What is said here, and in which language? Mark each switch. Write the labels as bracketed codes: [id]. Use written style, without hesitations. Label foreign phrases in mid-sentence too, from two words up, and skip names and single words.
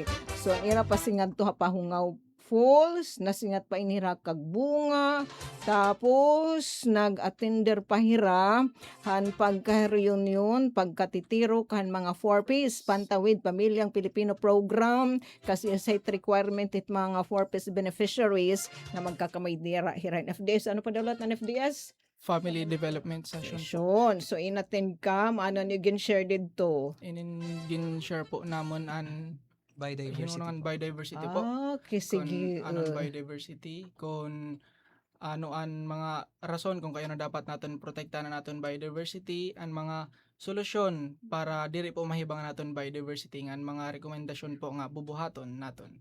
[war] So ang ira pasingad to ha Pahungaw Falls, nasingat pa inira kag bunga, tapos nag-attender pa hira, han pagka-reunion, pagkatitiro, kan mga 4Ps, Pantawid Pamilyang Pilipino Program, kasi [en] site requirement [war] it mga 4Ps beneficiaries na magkakamay dira hira in FDS. Ano pa dalat ng FDS? Family Development Session. So, inattend ka, ano nyo gin-share dito? Gin-share po namon an Biodiversity Hinungan po. biodiversity po. Okay, sige. Kung anon biodiversity, kung ano ang mga rason kung kayo na dapat natin protektahan natin biodiversity, ang mga solusyon para diri po mahibangan natin biodiversity, ang mga rekomendasyon po nga bubuhaton natin.